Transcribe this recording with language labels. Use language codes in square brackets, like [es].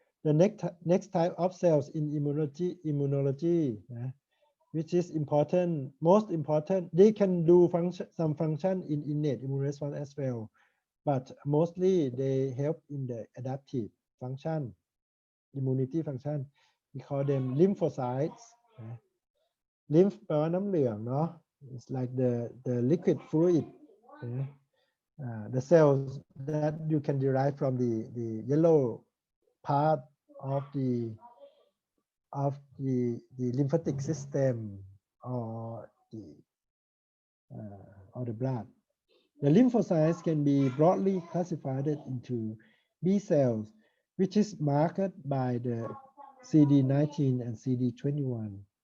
[en] The next type of cells in immunology, which is important, most important, they can do some function in innate immune response as well, but mostly they help in the adaptive function, immunity function. We call them lymphocytes. Lymph [th] แปลว่าน้ำเหลืองเนาะ [en] It's like the liquid fluid. The cells that you can derive from the yellow part of the lymphatic system or the blood. The lymphocytes can be broadly classified into B cells, which is marked by the CD19 and CD21.